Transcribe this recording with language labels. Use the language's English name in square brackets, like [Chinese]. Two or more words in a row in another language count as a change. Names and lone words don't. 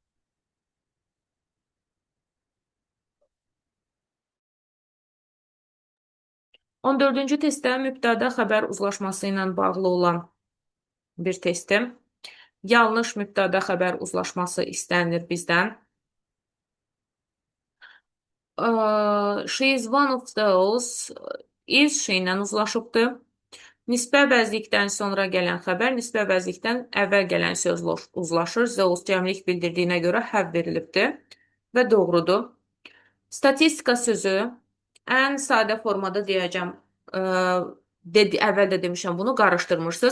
[Azerbaijani] 14-cü testdə mübtəda xəbər uzlaşması ilə bağlı olan bir testdir. Yanlış mübtəda xəbər uzlaşması istənilir bizdən. [English] She is one of those is [Azerbaijani] şeylə uzlaşıbdır. Nisbə vəzlikdən sonra gələn xəbər nisbə vəzlikdən əvvəl gələn sözlə uzlaşır. Those cəmlik bildirdiyinə görə həv verilibdir və doğrudur. Statistika sözü ən sadə formada deyəcəm. Əvvəl də demişəm, bunu qarışdırmırsınız.